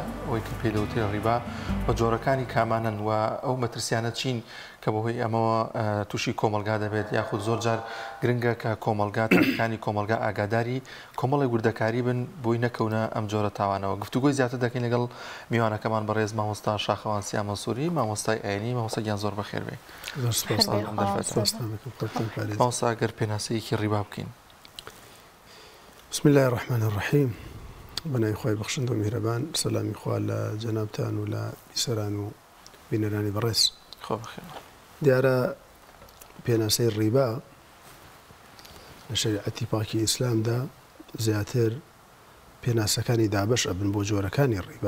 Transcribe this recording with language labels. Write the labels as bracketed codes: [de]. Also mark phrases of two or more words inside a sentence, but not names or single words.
[ckb] ئەوەی کە پێدەوترێ ڕیبا و جۆرەکانی کامانن و ئەو مەترسیانە چین کە بەهۆی ئەمەوە تووشی کۆمەلگا دەبێت یاخود زۆر جار گرنگە کە کۆمەلگا تاریخانی کۆمەلگا ئاگاداری کۆمەڵی وردەکاری بن بۆی نەکەونە ئەم جۆرە تاوانەوە. گفتوگۆی زیاتر دەکەین لەگەڵ میوانەکەمان بەڕێز مامۆستا شاخەوان سیا مەنسووری، مامۆستای ئاینی. مامۆستاگیان زۆر بەخێر بێ. مامۆستا گەر پێناسەیەکی ڕیبا بکەین. [ar] بسم الله الرحمن الرحیم. [ckb] بەناوی خوای بەخشندە و میهرەبان. سەلامی خوا لە جەنابتان و لە بیسەران و بینەرانی بەڕێز. خۆ بەخێر. دیارە پێناسەی ڕیبا لە شەریعەتی پاکی ئیسلامدا زیاتر پێناسەکانی دابەش ئەبن بۆ جۆرەکانی ڕیبا.